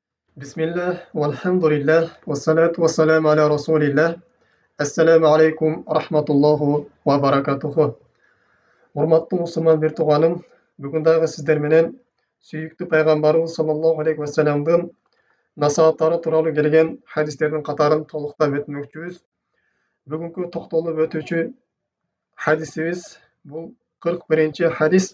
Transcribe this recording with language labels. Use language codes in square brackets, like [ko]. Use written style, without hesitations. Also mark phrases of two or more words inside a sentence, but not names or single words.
[ar] بسم الله والحمد لله والصلاة والسلام على رسول الله. السلام عليكم ورحمة الله وبركاته. [ky] Урматтуу мусулман бир тууганым, бүгүн дагы сиздер менен сүйүктүү пайгамбарыбыз [ar] صلى الله عليه وسلم [ky] насааттары тууралуу келген хадистердин катарын толуктап өтмөкчүбүз. Бүгүнкү токтолуп өтүүчү хадисибиз бул 41-чи хадис.